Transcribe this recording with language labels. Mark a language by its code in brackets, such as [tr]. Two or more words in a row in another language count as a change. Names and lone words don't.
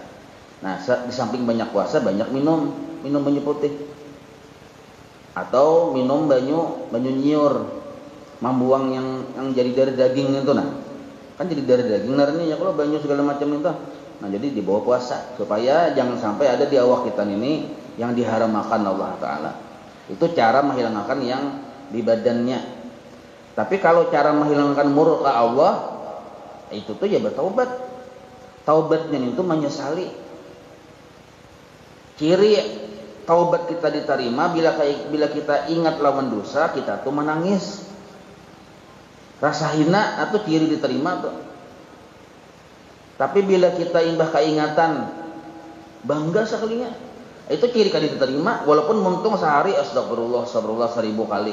[id] Nah di samping banyak puasa banyak minum [bjn] banyu putih [id] atau minum [bjn] banyu nyiur, [id] membuang yang jadi dari daging itu. Nah kan jadi dari daging narnya ya kalau banyu segala macam itu. Nah jadi di bawah puasa supaya jangan sampai ada di awak kita ini yang diharamkan Allah Ta'ala. Itu cara menghilangkan yang di badannya. Tapi kalau cara menghilangkan murka Allah, itu tuh ya bertaubat. Taubatnya itu menyesali. Ciri taubat kita diterima bila kita ingat lawan dosa, kita tuh menangis. Rasa hina atau ciri diterima tuh. Tapi bila kita imbah keingatan, bangga sekalinya, itu ciri kali diterima, walaupun muntung sehari astagfirullah 1000 kali.